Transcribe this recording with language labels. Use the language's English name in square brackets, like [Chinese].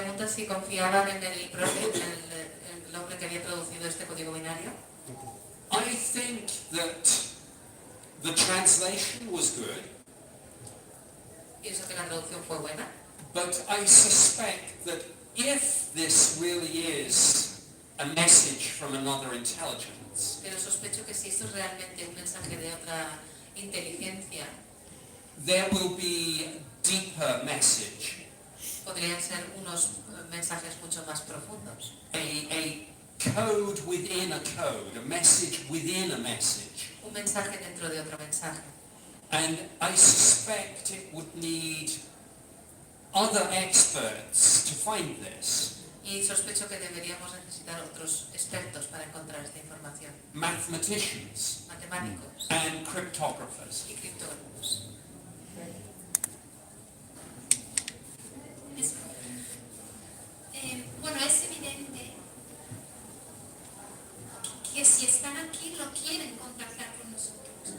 [Spanish] Pregunta si confiaban en el hombre que había traducido este código binario. [English] I think that the translation was good, [Spanish] Pienso que la traducción fue buena, [English] but I suspect that if this really is a message from another intelligence, [Spanish] pero sospecho que si esto es realmente un mensaje de otra inteligencia, [English] there will be a deeper message, [Spanish] podrían ser unos mensajes mucho más profundos. [English] a code within a code, a message within a message. [Spanish] Un mensaje dentro de otro mensaje. [English] And I suspect it would need other experts to find this. [Spanish] Y sospecho que deberíamos necesitar otros expertos para encontrar esta información. [English] Mathematicians [Spanish] Matemáticos [English] and cryptographers. [Spanish] y criptógrafos. Bueno, es evidente que si están aquí lo quieren contactar con nosotros.